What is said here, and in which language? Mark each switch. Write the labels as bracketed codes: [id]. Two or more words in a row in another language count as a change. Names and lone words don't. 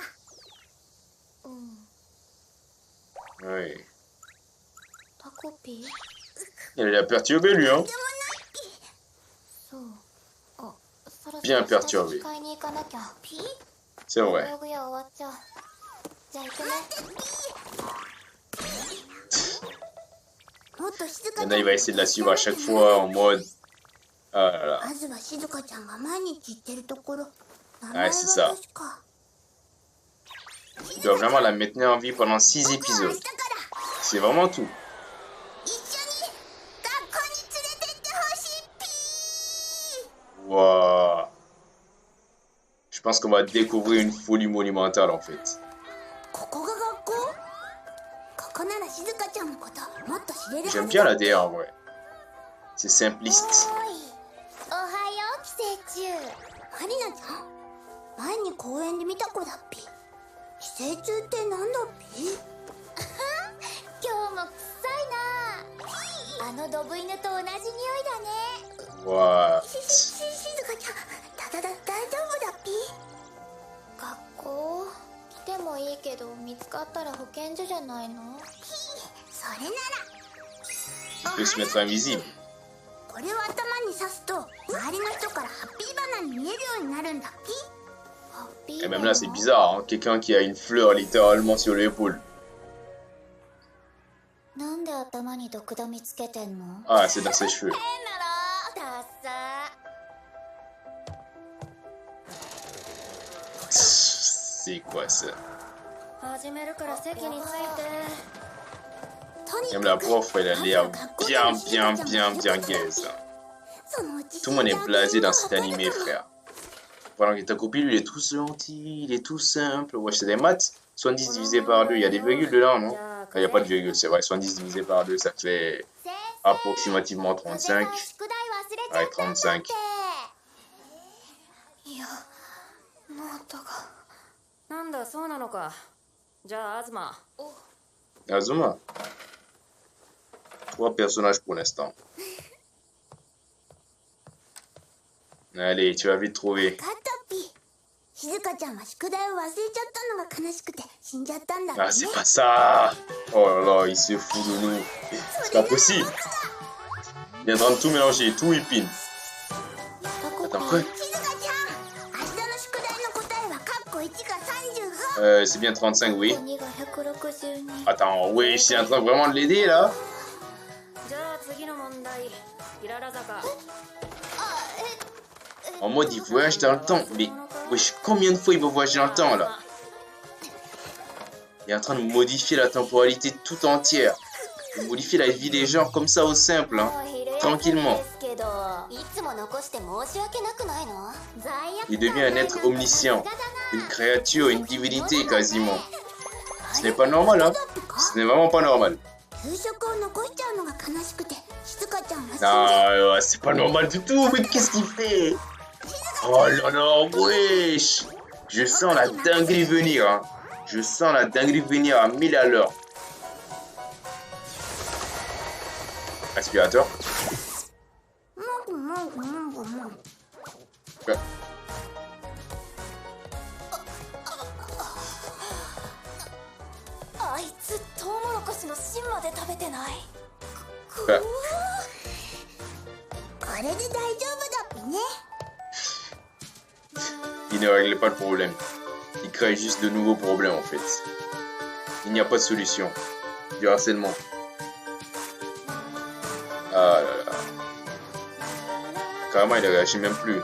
[ja] うん。 [fr] Oui. [ja] タコピー？ [fr] Il a perturbé, lui, hein? [ja] そう。あ、そろそろ [fr] Bien perturbé. [ja] 下着買いに行かなきゃ。ピ [fr] C'est vrai. [ja] 道具屋終わっちゃう。じゃあ行くね。もっと静か [fr] Maintenant, il va essayer de la suivre à chaque fois en mode... Ah là là. [ja] まずは静香ちゃんが毎日行ってるところ名前は [fr] c'est ça. [ja] 確か [fr] Il doit vraiment la maintenir en vie pendant 6 [ja] 僕は明 [fr] épisodes. [ja] 日から [fr] C'est vraiment tout. [ja] 一緒に学校に連れてってほしいピ [fr] Waouh. Je pense qu'on va découvrir une folie monumentale, en fait. [ja] ここが学校ここなら静香ちゃんのこともっと知れるはず [fr] J'aime bien la DA, en vrai. C'est simpliste. [ja] おはよう寄生虫マリナちゃん前に公園で見た子だっぴ寄生虫ってなんだっぴ今日も臭いなあのドブ犬と同じ匂いだね。 [en] What? [ja] 静香ちゃん、大丈夫だっぴ？学校来てもいいけど見つかったら保健所じゃないの？それな [fr] Il peut se mettre invisible. [ja] らこれを頭に刺すと周りの人からハッピーバナに見えるようになるんだっぴ。ハッピー [fr] Et même là, c'est bizarre, hein? Quelqu'un qui a une fleur littéralement sur l'épaule. [ja] なんで頭に毒ダミつけてんの？ [fr] Ah, c'est dans ses cheveux. [ja] 変なのダッサ [fr] C'est quoi ça? [ja] 始めるから席について。とに [fr] Même [ja] か [fr] la [ja] く [fr] prof, elle a l'air bien gaze. Tout le monde est blasé dans cet animé, frère. Pendant que ta copine, lui, il est tout gentil, il est tout simple. Ouais, c'est des maths. 70 divisé par 2, il y a des virgules dedans, non? Il n'y a pas de virgule, c'est vrai. 70 divisé par 2, ça fait approximativement 35. [ja] 宿題忘れちゃ [fr] Ouais, [ja] ったんだっ [fr] 35. [ja] て。いや、ノートが。なんだそうなのか。じゃあ東。 [fr] Azuma. 3 personnages pour l'instant. Allez, tu vas vite trouver. [ja] カットピ。静香ちゃんは宿題を忘れちゃったのが悲しくて死んじゃったんだって [fr] Ah, [ja] ね。 [fr] c'est pas ça! Oh là là, il se fout de nous. C'est pas possible. Il est en train de tout mélanger, tout épine. Attends, quoi? [ja] 静香ちゃん、明日の宿題の答えはカッコ1が35。 [fr] C'est bien 35, oui. [ja] 2が162。 [fr] Attends, oui, je suis en train vraiment de l'aider, là. [ja] じゃあ次の問題。キララ坂。 [fr] En mode, il voyage dans le temps. Mais, wesh, combien de fois il va voyager dans le temps, là? Il est en train de modifier la temporalité tout entière. Il modifie la vie des gens comme ça au simple, hein. Tranquillement. [ja] けど、いつも残して申し訳なくないの？罪悪 [fr] Il devient un être omniscient. Une créature, une divinité, quasiment. Ce n'est pas normal, hein. Ce n'est vraiment pas normal. [ja] 給食を残しちゃうのが悲しくて、静香ちゃんは死んじ [fr] Ah, ouais, c'est pas normal du tout. Mais qu'est-ce qu'il fait? Oh là là, wesh. Je sens la dinguerie venir, hein. Je sens la dinguerie venir à 1000 à l'heure. Aspirateur. [ja] もぐもぐもぐもぐ。あいつトウモロコシの芯まで食べてない。 [fr] Ah. [ja] これで大丈夫だっぴね。 [fr] Il ne règle pas le problème. Il crée juste de nouveaux problèmes en fait. Il n'y a pas de solution. Du harcèlement. Ah là là. Carrément, il ne réagit même plus.